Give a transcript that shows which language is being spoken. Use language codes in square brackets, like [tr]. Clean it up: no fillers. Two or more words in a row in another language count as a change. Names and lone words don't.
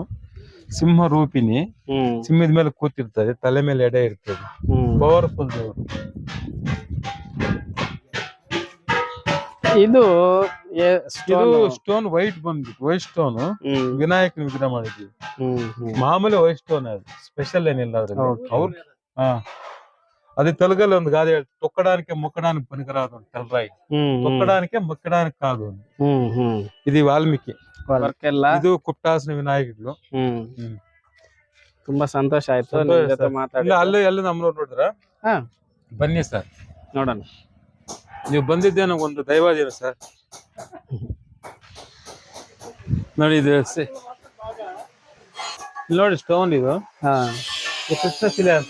[kn] ಸಿಂಹ ರೂಪಿಣಿ, ಸಿಂಹದ ಮೇಲೆ ಕೂತಿರ್ತದೆ, ತಲೆ ಮೇಲೆ ಎಡೆ ಇರ್ತದೆ. ಪವರ್ಫುಲ್ ದೇವರು. ಇದು [en] stone white [kn] ಬಂದ್ಬಿಟ್ಟು, [en] white stone [kn] ವಿನಾಯಕನ ವಿಗ್ರಹ ಮಾಡಿದ್ವಿ. ಮಾಮೂಲಿ [en] white stone, [kn] ಅದು ಸ್ಪೆಷಲ್ ಏನಿಲ್ಲ ಅದ್ರಲ್ಲಿ. [te] ಅವ್ರು అది తెలుగులో ఉంది కాదు, తొక్కడానికి మొక్కడానికి పనికిరాదు తెల్లరాయి. తొక్కడానికి మొక్కడానికి కాదు. ఇది ವಾಲ್ಮೀಕಿ. [kn] ಇದು ಕುಟ್ಟಾಸನ ವಿನಾಯಕಗಳು. ತುಂಬಾ ಸಂತೋಷ ಆಯ್ತು ಅಲ್ಲಿ ನಮ್ಮನವ್ರು ನೋಡಿದ್ರ. ಬನ್ನಿ ಸರ್ ನೋಡೋಣ. ನೀವು ಬಂದಿದ್ದೆ ಒಂದು ದೈವಾಧೀನ ಸರ್. ನೋಡಿ ಇದು ನೋಡಿ ಸ್ಟೋನ್ ಇದು ಕೃಷ್ಣ ಶಿಲೆ ಅಂತ.